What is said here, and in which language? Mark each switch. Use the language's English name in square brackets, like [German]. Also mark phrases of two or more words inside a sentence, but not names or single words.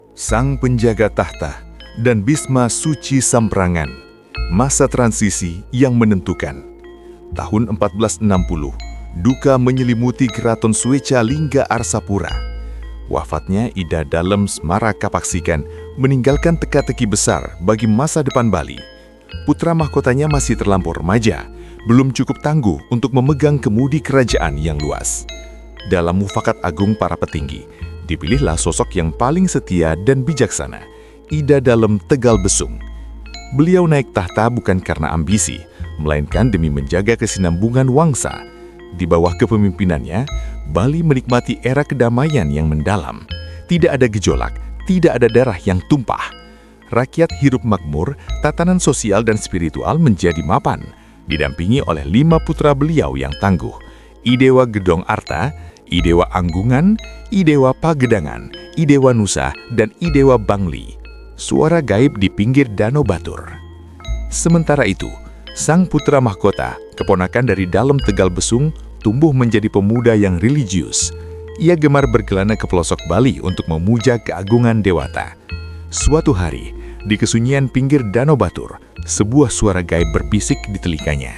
[Indonesian] Sang penjaga tahta dan Bisma Suci Samprangan. Masa transisi yang menentukan. Tahun 1460, duka menyelimuti Keraton Sueca Lingga Arsapura. Wafatnya Ida Dalem Semara Kapaksikan meninggalkan teka-teki besar bagi masa depan Bali. Putra mahkotanya masih terlampau remaja, belum cukup tangguh untuk memegang kemudi kerajaan yang luas. Dalam mufakat agung para petinggi, dipilihlah sosok yang paling setia dan bijaksana, Ida Dalem Tegal Besung. Beliau naik tahta bukan karena ambisi, melainkan demi menjaga kesinambungan wangsa. Di bawah kepemimpinannya, Bali menikmati era kedamaian yang mendalam. Tidak ada gejolak, tidak ada darah yang tumpah. Rakyat hidup makmur, tatanan sosial dan spiritual menjadi mapan, didampingi oleh 5 putra beliau yang tangguh, Idewa Gedong Arta, Idewa Anggungan, Idewa Pagedangan, Idewa Nusa, dan Idewa Bangli. Suara gaib di pinggir Danau Batur. Sementara itu, sang putra mahkota, keponakan dari Dalem Tegal Besung, tumbuh menjadi pemuda yang religius. Ia gemar berkelana ke pelosok Bali untuk memuja keagungan dewata. Suatu hari, di kesunyian pinggir Danau Batur, sebuah suara gaib berbisik di telinganya.